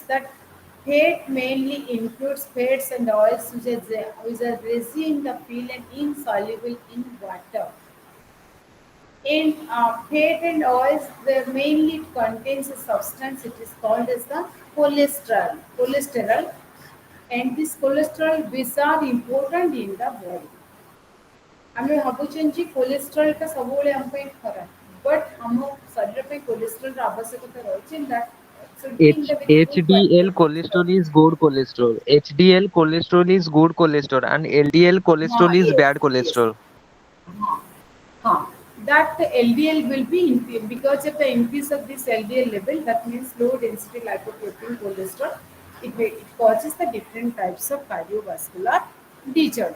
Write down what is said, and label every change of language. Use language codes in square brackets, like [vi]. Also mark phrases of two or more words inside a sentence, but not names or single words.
[en] That fat mainly includes fats and oils which are resin in the field and insoluble in water. In fat and oils, they mainly contains a substance. It is called as the cholesterol. Cholesterol, and this cholesterol which are important in the body. [or] ଆମେ ଭାବୁଛନ୍ତି ଯେ କୋଲେଷ୍ଟ୍ରଲଟା ସବୁବେଳେ ଆମ ପାଇଁ ଖରାପ ବଟ୍ ଆମ ଶରୀର ପାଇଁ କୋଲେଷ୍ଟ୍ରଲର ଆବଶ୍ୟକତା ରହିଛି [en] that should be in the very good HDL quality. cholesterol is good cholesterol. HDL cholesterol is good cholesterol, and LDL cholesterol is Yes, bad yes. cholesterol. Huh. That LDL will be because of the increase of this LDL level, that means low density lipoprotein cholesterol, it causes the different types of cardiovascular disorder.